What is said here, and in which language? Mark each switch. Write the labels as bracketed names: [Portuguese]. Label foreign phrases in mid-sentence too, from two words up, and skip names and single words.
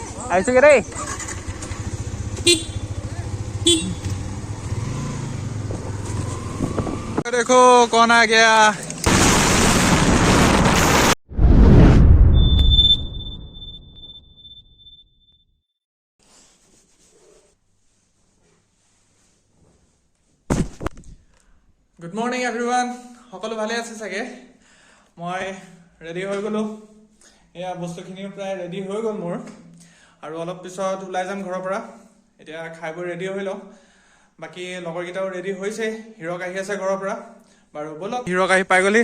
[Assamese] আহিছো গে দেই। [Hindi] देखो कौन आ गया। [English] good morning everyone. [Assamese] সকলো ভালে আছে চাগে। মই ৰেডি হৈ গলো। এয়া বস্তুখিনি প্ৰায় ৰেডি হৈ গ'ল মোৰ, আৰু অলপ পিছত ওলাই যাম ঘৰৰ পৰা। এতিয়া খাই বৈ ৰেডি হৈ লওঁ। বাকী লগৰকেইটাও ৰেডি হৈছে। হিৰক আহি আছে ঘৰৰ পৰা। বাৰু ব'লক। হিৰক আহি পাই গ'লি।